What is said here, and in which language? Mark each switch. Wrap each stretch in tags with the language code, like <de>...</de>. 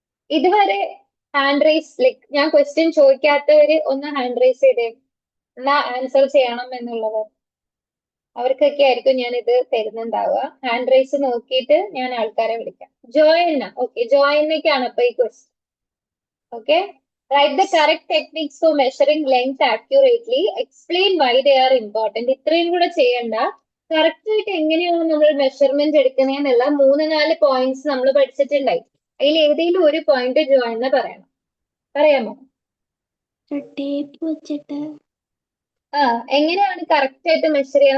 <ml>ഇതുവരെ hand raise, like ഞാൻ question ചോദിക്കാത്തവര് ഒന്ന് ഹാൻഡ് റൈസ് ചെയ്തേ, എന്നാ ആൻസർ ചെയ്യണം എന്നുള്ളവർ. അവർക്കൊക്കെ ആയിരിക്കും ഞാൻ ഇത് തരുന്നുണ്ടാവുക. ഹാൻഡ് റൈസ് നോക്കിയിട്ട് ഞാൻ ആൾക്കാരെ വിളിക്കാം. ജോയന്ന. ഓക്കെ, ജോയന്നയ്ക്കാണ് അപ്പൊ ഈ question.</ml> <en>Okay, write the correct techniques for measuring length accurately. Explain why they are important.</en> <ml>ഇത്രയും കൂടെ ചെയ്യണ്ട, കറക്റ്റ് ആയിട്ട് എങ്ങനെയാണ് നമ്മൾ മെഷർമെന്റ് എടുക്കുന്നതെന്നുള്ള 3-4 പോയിന്റ്സ് നമ്മൾ പഠിച്ചിട്ടുണ്ടായി. അതിൽ ഏതെങ്കിലും ഒരു പോയിന്റ് ജോയിന്ന പറയണം. പറയാമോ? ടേപ്പ് വെച്ചിട്ട്. എങ്ങനെയാണ് കറക്റ്റ് ആയിട്ട് മെഷർ ചെയ്യുക?</ml>